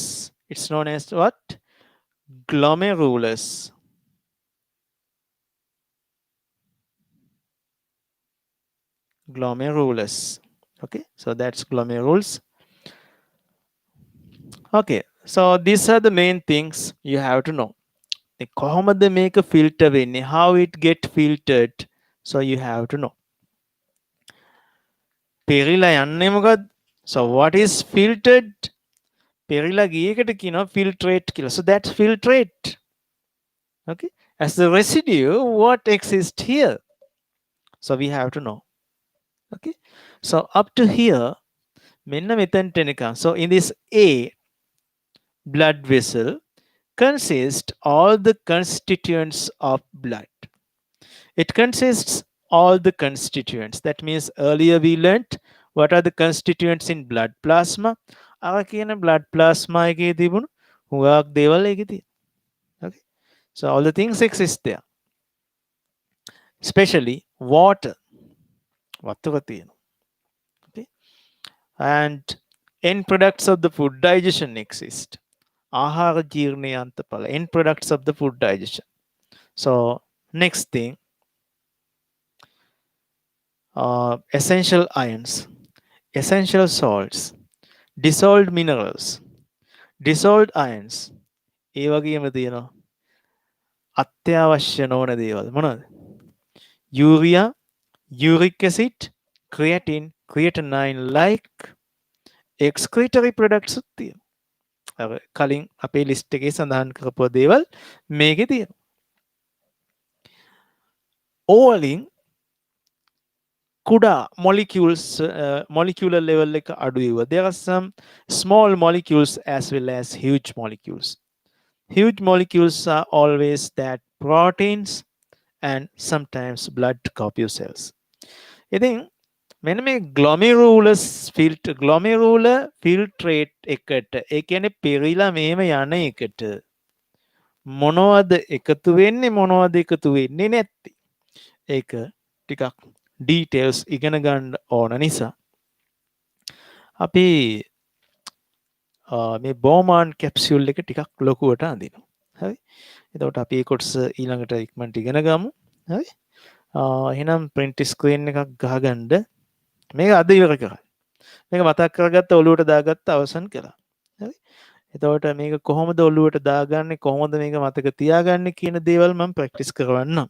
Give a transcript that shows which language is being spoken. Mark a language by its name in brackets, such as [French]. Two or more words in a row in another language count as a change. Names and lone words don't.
[English] It's known as what? Glomerulus. glomerulus. Okay, so that's glomerulus. Okay, so these are the main things you have to know. [Sinhala] කොහොමද මේක filter වෙන්නේ? [English] How it get filtered? So you have to know. [Sinhala] පෙරිලා යන්නේ මොකද්ද? [English] So what is filtered? [Sinhala] පෙරිලා ගිය එකට කියනවා filtrate කියලා. [English] So that's filtrate. Okay, as the residue, what exists here? So we have to know. Okay, so up to here, [Sinhala] මෙන්න මෙතනට එනකම්. [English] So in this A blood vessel consists all the constituents of blood. It consists all the constituents. That means earlier we learnt what are the constituents in blood plasma. [Sinhala] අර කියන [English] blood plasma [Sinhala] එකේ තිබුණු හුඟක් දේවල් ඒකේ තියෙනවා. [English] Okay, so all the things exist there, especially water. [Sinhala] වතුර තියෙනවා. [English] Okay, and end products of the food digestion exist. [Sinhala] ආහාර ජීර්ණය අන්තඵල, [English] end products of the food digestion. So next thing, essential ions, essential salts, dissolved minerals, dissolved ions. [Sinhala] ඒ වගේම තියෙනවා අත්‍යවශ්‍ය නොවන දේවල්. මොනවද? යූරියා, [English] uric acid, creatine, creatinine like excretory products [Sinhala] උත් තියෙනවා. අර කලින් අපේ ලිස්ට් එකේ සඳහන් කරපු දේවල් මේකේ තියෙනවා. ඕවලින් කුඩා molecules, [English] molecular level [Sinhala] එක අඩුයි. [English] There are some small molecules as well as huge molecules. Huge molecules are always that proteins and sometimes blood corpuscles. [Sinhala] ඉතින් මෙන්න මේ [English] glomerulus filter, glomerular filtrate [Sinhala] එකට, ඒ කියන්නේ පෙරිලා මෙහෙම යන එකට මොනවද එකතු වෙන්නේ, මොනවද එකතු වෙන්නේ නැත්තේ? ඒක ටිකක් details ඉගෙන ගන්න ඕන නිසා අපි මේ [English] Bowman capsule [Sinhala] එක ටිකක් ලොකුවට අඳිනවා. හරි. එතකොට අපි ඒ කොටස ඊළඟට ඉක්මනට ඉගෙන ගමු. හරි. එහෙනම් [English] print screen [Sinhala] එකක් ගහගන්න. මේක අද ඉවර කරා. මේක මතක් කරගත්ත ඔලුවට දාගත්ත අවසන් කරා. හරි. එතකොට මේක කොහොමද ඔලුවට දාගන්නේ, කොහොමද මේක මතක තියාගන්නේ කියන දේවල් මම ප්‍රැක්ටිස් කරවන්නම්.